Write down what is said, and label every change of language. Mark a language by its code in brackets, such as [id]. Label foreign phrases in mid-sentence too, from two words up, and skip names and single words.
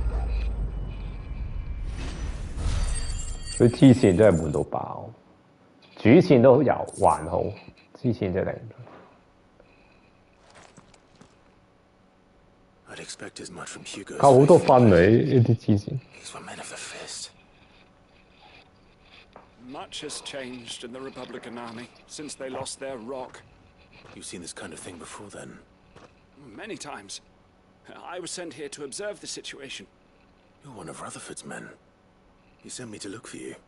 [yue] 佢支線真係悶到爆，主線都有還好，支線真係頂唔順。 [en] I'd expect as much from Hugo's [yue] 扣好多分你呢啲黐線。 [en] These were men of the fist. Much has changed in the Republican army since they lost their rock. You've seen this kind of thing before, then? Many times. I was sent here to observe the situation. You're one of Rutherford's men. He sent me to look for you.